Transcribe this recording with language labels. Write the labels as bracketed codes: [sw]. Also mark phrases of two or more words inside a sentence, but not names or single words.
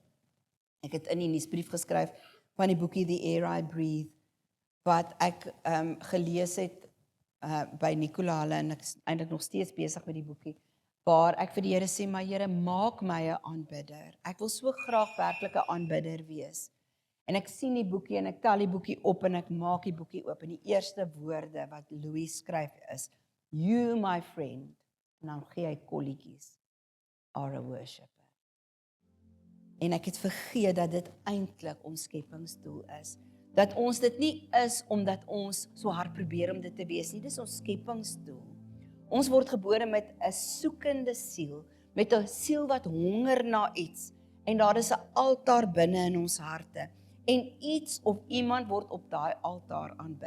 [af] Ek het in die nuusbrief geskryf van die boekie The Air I Breathe, wat ek gelees het by Nicola Hulle, en ek is eintlik nog steeds besig met die boekie, waar ek vir die Here sê, maar Here, maak my 'n aanbidder. Ek wil so graag werklik 'n aanbidder wees. En ek sien die boekie en ek tel die boekie op en ek maak die boekie oop. En die eerste woorde wat Louis skryf is, [en] you my friend, [af] en dan gee hy kolletjies, [en] are a worshipper. [af] En ek het vergeet dat dit eintlik ons skepingsdoel is. Dat ons dit nie is omdat ons so hard probeer om dit te wees nie, dis ons skepingsdoel. Ons word gebore met 'n soekende siel, met 'n siel wat honger na iets, en daar is 'n altaar binne in ons harte, en iets of iemand word op daai altaar aanbid.